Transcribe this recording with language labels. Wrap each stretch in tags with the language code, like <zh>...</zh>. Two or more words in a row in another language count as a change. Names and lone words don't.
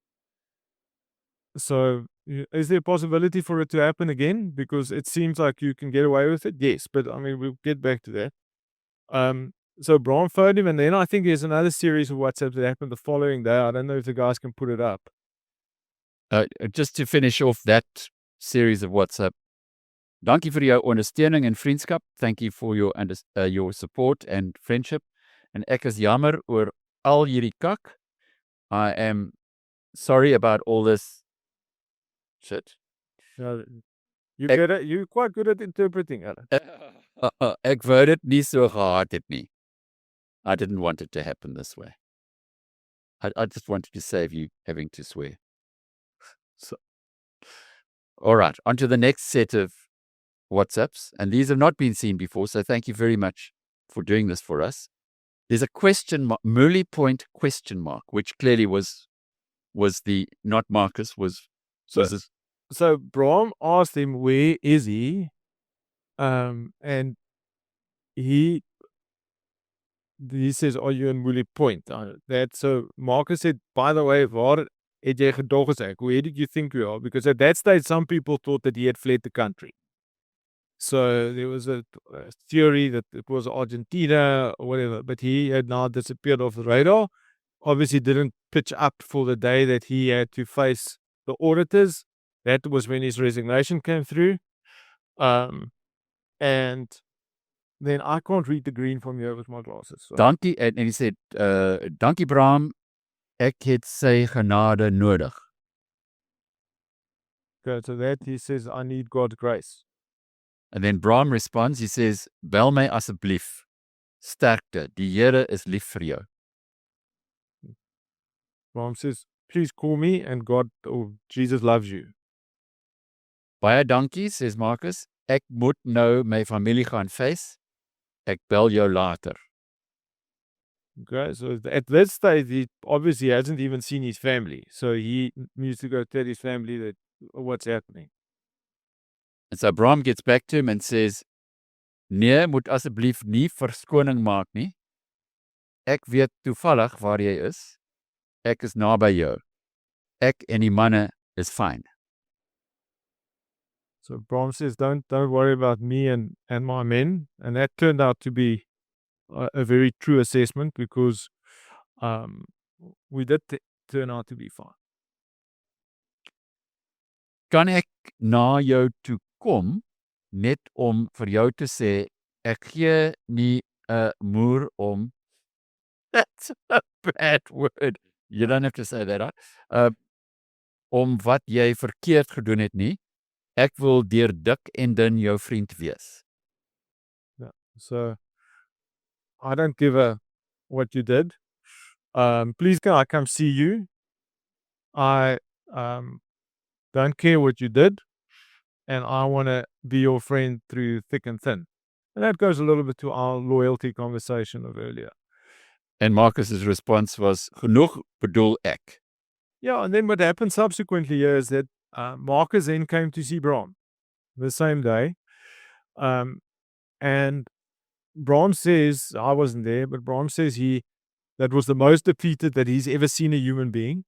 <en>So is there a possibility for it to happen again? Because it seems like you can get away with it. Yes, but I mean, we'll get back to that. So Bram phoned him, and then I think there's another series of WhatsApps that happened the following day. I don't know if the guys can put it up. Just to finish off that series of WhatsApp,</en> <af>dankie vir jou ondersteuning en vriendskap.</af> <en>Thank you for your support and friendship.</en> <af>En ek is jammer oor al hierdie kak.</af> <en>I am sorry about all this shit. You're quite good at interpreting, Alan.</en> <af>Ek wou dit nie so gehad het nie.</af> <en>I didn't want it to happen this way. I just wanted to save you having to swear. So, all right, on to the next set of WhatsApps. And these have not been seen before, so thank you very much for doing this for us. There's a question mark, Murley Point question mark, which clearly was the, not Marcus, was this. So Bram asked him, where is he? And he says, are you in Murley Point? So Marcus said, by the way,</en> <af>waar het jy gedog is ek?</af> <en>Where did you think you are? Because at that stage, some people thought that he had fled the country. So there was a theory that it was Argentina or whatever, but he had now disappeared off the radar. Obviously didn't pitch up for the day that he had to face the auditors. That was when his resignation came through. And then I can't read the green from here with my glasses. So. Dankie, and he said,</en> <af>dankie Bram, ek het sy genade nodig.</af> <en>Okay, so that he says, I need God's grace. And then Bram responds, he says,</en> <af>bel my asseblief, sterkte, die Here is lief vir jou.</af> <en>Bram says, please call me and God or Jesus loves you.</en> <af>Baie dankie, says Marcus, ek moet nou my familie gaan face, ek bel jou later.</af> <en>Okay, so at this stage, he obviously hasn't even seen his family. So he needs to go tell his family that what's happening. And so Bram gets back to him and says,</en> <af>nee, moet asseblief nie verskoning maak nie. Ek weet toevallig waar jy is. Ek is naby jou. Ek en die manne is fine.</af> <en>So Bram says, don't worry about me and my men. And that turned out to be a very true assessment because we did turn out to be fine.</en> <af>kan ek na jou toe kom net om vir jou te sê ek gee nie 'n moer om</af> <en>that's a bad word. You don't have to say that, right?</en> <af>Om wat jy verkeerd gedoen het nie. Ek wil deur dik en dun jou vriend wees.</af> <en>Yeah. So I don't give a what you did. Please can I come see you? I don't care what you did, and I want to be your friend through thick and thin. And that goes a little bit to our loyalty conversation of earlier. And Marcus's response was,</en> <af>genoeg bedoel ek.</af> <en>Yeah, and then what happened subsequently here is that Marcus then came to see Bron the same day. And Bron says, I wasn't there, but Bron says that was the most defeated that he's ever seen a human being.</en>